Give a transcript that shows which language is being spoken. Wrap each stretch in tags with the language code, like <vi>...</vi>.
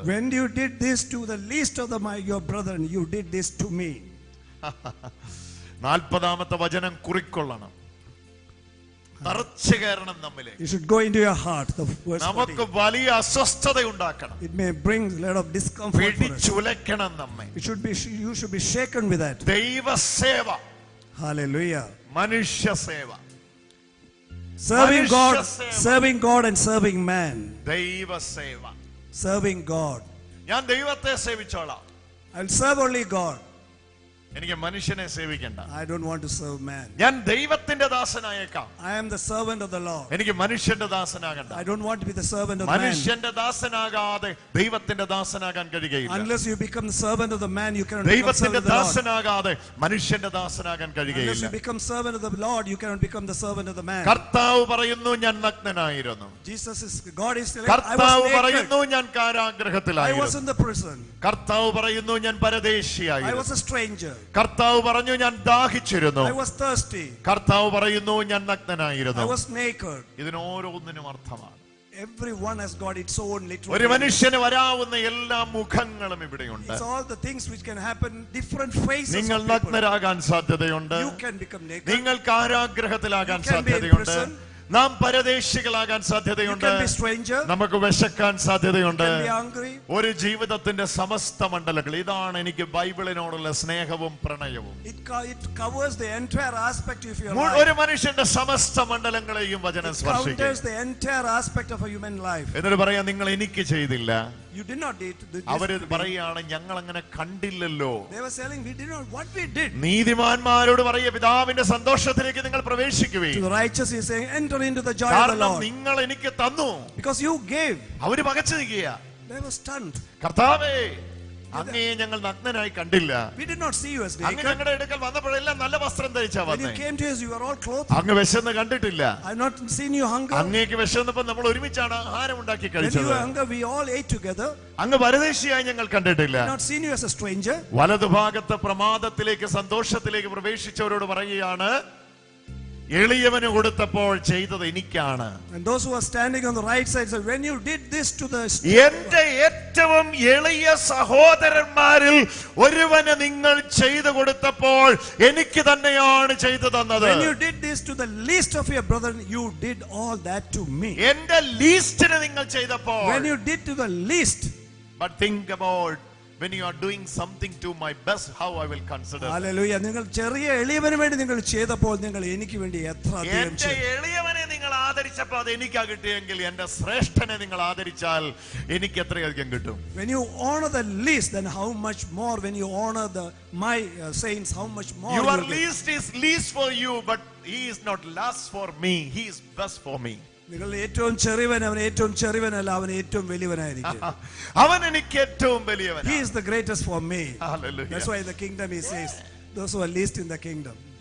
<en>When you did this to the least of your brethren, you did this to me.</en> <ml>40-ാമത്തെ വചനം കുറിക്കൊള്ളണം. തറച്ചു കയറണം നമ്മിലെ.</ml> <en>You should go into your heart. The verse 40.</en> <ml>നമുക്ക് വലിയ അസ്വസ്ഥത ഉണ്ടാക്കണം.</ml> <en>It may bring a lot of discomfort for us.</en> <ml>പിടിച്ചുലക്കണം നമ്മെ.</ml> <en>You should be shaken with that.</en> <ml>ദൈവസേവ.</ml> <en>Hallelujah.</en> <ml>മനുഷ്യ സേവ.</ml> <en>Serving God and serving man.</en> <ml>ദൈവസേവ.</ml> <en>Serving God.</en> <ml>ഞാൻ ദൈവത്തെ സേവിച്ചോളാം.</ml> <en>I'll serve only God.</en> <ml>എനിക്ക് മനുഷ്യനെ സേവിക്കണ്ട.</ml> <en>I don't want to serve man.</en> <ml>ഞാൻ ദൈവത്തിന്റെ ദാസനായേക്കാം.</ml> <en>I am the servant of the Lord.</en> <ml>എനിക്ക് മനുഷ്യന്റെ ദാസനാകണ്ട.</ml> <en>I don't want to be the servant of man.</en> <ml>മനുഷ്യന്റെ ദാസനാകാതെ ദൈവത്തിന്റെ ദാസനാകാൻ കഴിയുകയില്ല.</ml> <en>Unless you become the servant of the man, you cannot become servant</en> <ml>ദൈവത്തിന്റെ</ml> <en>of the Lord.</en> <ml>ദാസനാകാതെ മനുഷ്യന്റെ ദാസനാകാൻ</ml> <en>Unless</en> <ml>കഴിയുകയില്ല.</ml> <en>you become servant of the Lord, you cannot become the servant of the man.</en> <ml>കർത്താവ് പറയുന്നു, ഞാൻ നഗ്നനായിരുന്നു.</ml> <en>God is telling, I</en> <ml>കർത്താവ്</ml> <en>was naked.</en> <ml>പറയുന്നു, ഞാൻ</ml> <en>I was</en> <ml>കാരാഗ്രഹത്തിലായിരുന്നു.</ml> <en>in the prison.</en> <ml>കർത്താവ് പറയുന്നു, ഞാൻ</ml> <en>I</en> <ml>പരദേശിയായിരുന്നു.</ml> <en>was a stranger.</en> <ml>കർത്താവ് പറഞ്ഞു, ഞാൻ ദാഹിച്ചിരുന്നു.</ml> <en>I was thirsty.</en> <ml>കർത്താവ് പറയുന്നു, ഞാൻ</ml> <en>I</en> <ml>നഗ്നനായിരുന്നു.</ml> <en>was naked.</en> <ml>ഇതിന് ഓരോന്നിനും അർത്ഥമാണ്.</ml> <en>Everyone has got its own literal</en> <ml>ഒരു</ml> <en>meaning.</en> <ml>മനുഷ്യന് വരാവുന്ന എല്ലാ മുഖങ്ങളും ഇവിടെയുണ്ട്.</ml> <en>It's all the things which can happen, different faces</en> <ml>നിങ്ങൾ</ml> <en>of people.</en> <ml>നഗ്നരാകാൻ സാധ്യതയുണ്ട്.</ml> <en>You can become naked.</en> <ml>നിങ്ങൾ കാരാഗ്രഹത്തിലാകാൻ</ml> <en>You can be in</en> <ml>സാധ്യതയുണ്ട്.</ml> <en>prison.</en> <ml>നാം പരദേശികളാകാൻ</ml> <en>You</en> <ml>സാധ്യതയുണ്ട്.</ml> <en>can be stranger.</en> <ml>നമുക്ക് വിശക്കാൻ</ml> <en>You</en> <ml>സാധ്യതയുണ്ട്.</ml> <en>can be hungry.</en> <ml>ഒരു ജീവിതത്തിന്റെ സമസ്ത മണ്ഡലങ്ങൾ. ഇതാണ് എനിക്ക് ബൈബിളിനോടുള്ള സ്നേഹവും പ്രണയവും.</ml> <en>It covers the entire aspect of your</en> <ml>ഒരു</ml> <en>life.</en> <ml>മനുഷ്യന്റെ സമസ്ത മണ്ഡലങ്ങളെയും വചനം</ml> <en>It</en> <ml>സ്പർശിക്കും.</ml> <en>counters the entire aspect of a human life.</en> <ml>എന്നിട്ട് പറയാം, നിങ്ങൾ എനിക്ക് ചെയ്തില്ല.</ml> <en>You did not do this.</en> <ml>അവര് പറയുകയാണ്, ഞങ്ങൾ അങ്ങനെ കണ്ടില്ലല്ലോ.</ml> <en>They were saying, we did not what we did.</en> <ml>നീതിമാന്മാരോട് പറയുക, പിതാവിന്റെ സന്തോഷത്തിലേക്ക് നിങ്ങൾ പ്രവേശിക്കുവേ.</ml> <en>To the righteous he is saying, enter into the joy of the</en> <ml>കാരണം</ml> <en>Lord.</en> <ml>നിങ്ങൾ എനിക്ക് തന്നു.</ml> <en>Because you gave.</en> <ml>അവര് പകച്ചു നിൽക്കുക.</ml> <en>They were stunned.</en> <ml>കർത്താവേ, അങ്ങയെ ഞങ്ങൾ നഗ്നനായി കണ്ടില്ല.</ml> <en>We did not see you as</en> <ml>അങ്ങ്</ml> <en>naked.</en> <ml>ഞങ്ങളുടെ അടുക്കൽ വന്നപ്പോഴെല്ലാം നല്ല വസ്ത്രം ധരിച്ചാ</ml> <en>When you</en> <ml>വന്നേ.</ml> <en>came to us, you were all clothed.</en> <ml>അങ്ങ് വിശന്ന് കണ്ടിട്ടില്ല.</ml> <en>I have not seen you hunger.</en> <ml>അങ്ങേക്ക് വിശന്നപ്പോൾ നമ്മൾ ഒരുമിച്ചാണ് ആഹാരം ഉണ്ടാക്കി</ml> <en>When you</en> <ml>കഴിച്ചത്.</ml> <en>were hunger, we all ate together.</en> <ml>അങ്ങ് പരദേശിയായി ഞങ്ങൾ കണ്ടിട്ടില്ല.</ml> <en>I have not seen you as a stranger.</en> <ml>വലതുഭാഗത്ത് പ്രമാദത്തിലേക്ക് സന്തോഷത്തിലേക്ക് പ്രവേശിച്ചവരോട് പറയുകയാണ്, എളിയവന് കൊടുത്തപ്പോൾ ചെയ്തത് എനിക്കാണ്.</ml> <en>And those who are standing on the right side said, when you did this to the</en> <ml>എന്റെ ഏറ്റവും എളിയ സഹോദരന്മാരിൽ ഒരുവന് നിങ്ങൾ ചെയ്തു കൊടുത്തപ്പോൾ എനിക്ക് തന്നെയാണ് ചെയ്തു തന്നത്.</ml> <en>when you did this to the least of your brethren, you did all that to me.</en> <ml>എന്റെ ലീസ്റ്റിന് നിങ്ങൾ ചെയ്തപ്പോൾ.</ml> <en>When you did to the least. But think about when you are doing something to my best, how I will consider. Hallelujah.</en> <ml>നിങ്ങൾ ചെറിയ എളിയവന് വേണ്ടി നിങ്ങൾ ചെയ്തപ്പോൾ നിങ്ങൾ എനിക്ക് വേണ്ടി എത്ര അധികം എന്റെ ചെയ്തു. എളിയവനെ നിങ്ങൾ ആദരിച്ചപ്പോൾ അത് എനിക്കാ കിട്ടിയെങ്കിൽ എന്റെ ശ്രേഷ്ഠനെ നിങ്ങൾ ആദരിച്ചാൽ എനിക്ക് എത്രയധികം കിട്ടും.</ml> <en>When you honor the least, then how much more when you honor my saints, how much more Your you get. least is least for you, but he is not last for me, he is best for me.</en> <ml>നിങ്ങൾ ഏറ്റവും ചെറിയവൻ, അവൻ ഏറ്റവും ചെറിയവനല്ല, അവൻ ഏറ്റവും വലിയവനായിരിക്കും. അവൻ എനിക്ക് ഏറ്റവും വലിയവൻ.</ml> <en>He is the greatest for me. Hallelujah. That's why in the kingdom he says, those who are least in the kingdom.</en>